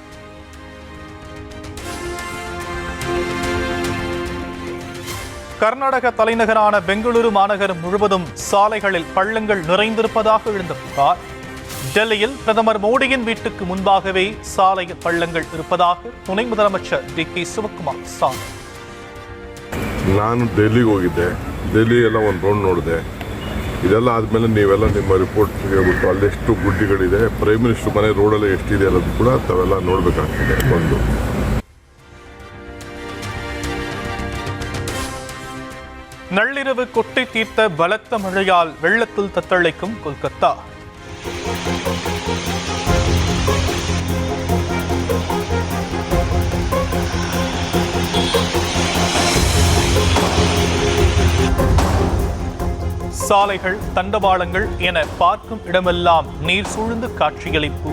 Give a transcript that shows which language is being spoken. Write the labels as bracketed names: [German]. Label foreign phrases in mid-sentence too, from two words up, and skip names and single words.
[Tamil] கர்நாடக தலைநகரான பெங்களூரு மாநகரம் முழுவதும் சாலைகளில் பள்ளங்கள் நிறைந்திருப்பதாக எழுந்த புகார். டெல்லியில் பிரதமர் மோடியின் வீட்டுக்கு முன்பாகவே சாலையில் பள்ளங்கள் இருப்பதாக துணை முதலமைச்சர் DK ಶಿವಕುಮಾರ್ ಸಾರಿ. [Kannada] ನಾನು ಡೆಲ್ಲಿಗೆ ಹೋಗಿದ್ದೆ. ಡೆಲ್ಲಿ ಎಲ್ಲ ಒಂದು ರೌಂಡ್ ನೋಡಿದೆ. ಇದೆಲ್ಲ ಆದಮೇಲೆ ನೀವೆಲ್ಲ ನಿಮ್ಮ ರಿಪೋರ್ಟ್ ಹೇಳ್ಬಿಟ್ಟು ಅಲ್ಲೆಷ್ಟು ಗುಡ್ಡಿಗಳಿದೆ, [English] prime minister [Kannada] ಮನೆ ರೋಡಲ್ಲಿ ಎಷ್ಟಿದೆ ಅನ್ನೋದು ಕೂಡ ತಾವೆಲ್ಲ ನೋಡಬೇಕಾಗ್ತದೆ. ಒಂದು [Tamil] நள்ளிரவு கொட்டி தீர்த்த பலத்த மழையால் வெள்ளத்தில் தத்தளிக்கும் கொல்கத்தா. சாலைகள், தண்டவாளங்கள் என பார்க்கும் இடமெல்லாம் நீர் சூழ்ந்து காட்சியளிப்பு.